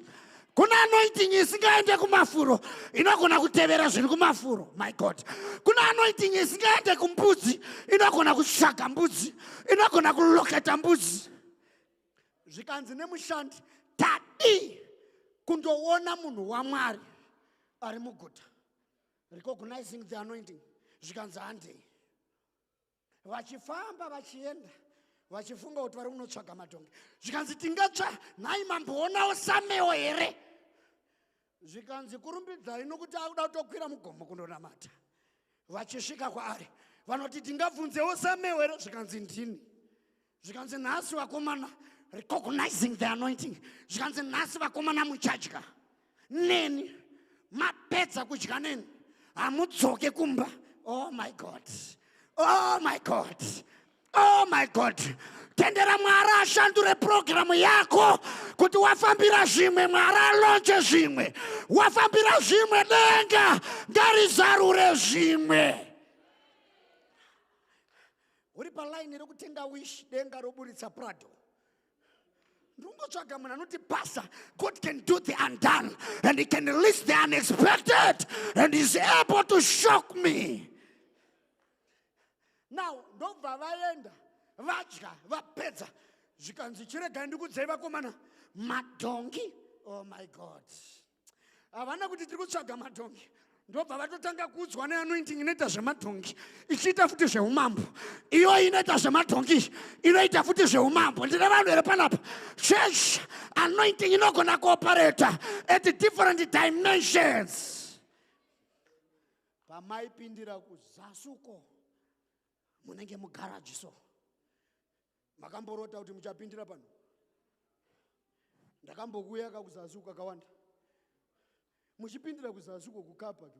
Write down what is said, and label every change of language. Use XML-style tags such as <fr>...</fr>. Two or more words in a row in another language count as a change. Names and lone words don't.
<sn>Kuna anointing isingaende kumafuro, inogona kutevera zviri kumafuro.</sn> <en>My God.</en> <sn>Kuna anointing isingaende kumbudzi, inogona kutsvaga mbudzi, inogona kuloketa mbudzi. Zvikanzi nemushandi, tadi kundoona munhu waMwari ari muguta,</sn> <en>recognizing the anointing.</en> <sn>Zvikanzi handei. Vachifamba vachienda, vachifunga kuti vari kunotsvaga madhongi. Zvikanzi tingatsva, nhai mamboonawo Samuel here? Zvikanzi kurumbidzai nokuti akuda kutokwira mugomo kundonamata. Vachisvika kwaari, vanoti tingabvunzewo Samuel here? Zvikanzi ndini. Zvikanzi nhasi vakomana,</sn> <en>recognizing the anointing.</en> <sn>Zvikanzi nhasi vakomana muchadya neni, mapedza kudya neni, hamudzoke kumba.</sn> <en>Oh my God. Oh my God. Oh my God.</en> <sn>Tendera Mwari ashandure programu yako kuti wafambira zvimwe, Mwari alonje zvimwe. Wafambira zvimwe, denga ngarizarure zvimwe. Uri palaini rekutenga wish, denga roburitsa Prado. Ndingotsvaga munhu anoti basa,</sn> <en>God can do the undone and he can release the unexpected and he's able to shock me. Now,</en> <sn>ndobva vaenda, vadya, vapedza. Zvikanzi chiregai ndikudzai vakomana, madhongi.</sn> <en>Oh my God.</en> <sn>Havana kuti tiri kutsvaga madhongi. ndobva vatotanga kuudzwa neanointing inoita zvemadhongi ichiita futi zveumambo, iyo inoita zvemadhongi inoita futi zveumambo. Ndine vanhu here panapa.</sn> <en>Church anointing</en> <sn>inogona kuoperata</sn> <en>at different dimensions.</en> <sn>Pamaipindira kuzasuko munenge mugaraji so makamborota kuti muchapindira pano. Ndakambokuya kakuzasuko akawanda. Muchipindira kuzasuko kukapa tu.</sn>